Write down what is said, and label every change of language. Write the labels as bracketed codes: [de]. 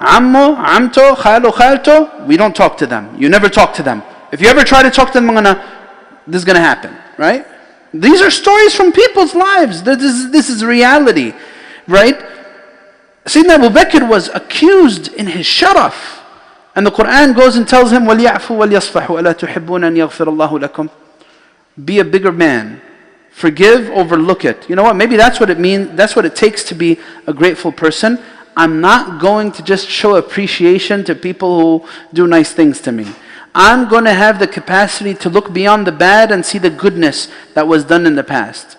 [en] ammo, amto, khalo, khalto, we don't talk to them. You never talk to them. If you ever try to talk to them, this is going to happen, right? These are stories from people's lives. This is reality, right? Sayyidina Abu Bakr was accused in his sharaf. And the Quran goes and tells him, [ar] وَلْيَعْفُوا وَلْيَصْفَحُوا أَلَا تُحِبُّونَ أَنْ يَغْفِرَ اللَّهُ لَكُمْ. [en] Be a bigger man. Forgive, overlook it. You know what? Maybe that's what it means. That's what it takes to be a grateful person. I'm not going to just show appreciation to people who do nice things to me. I'm going to have the capacity to look beyond the bad and see the goodness that was done in the past.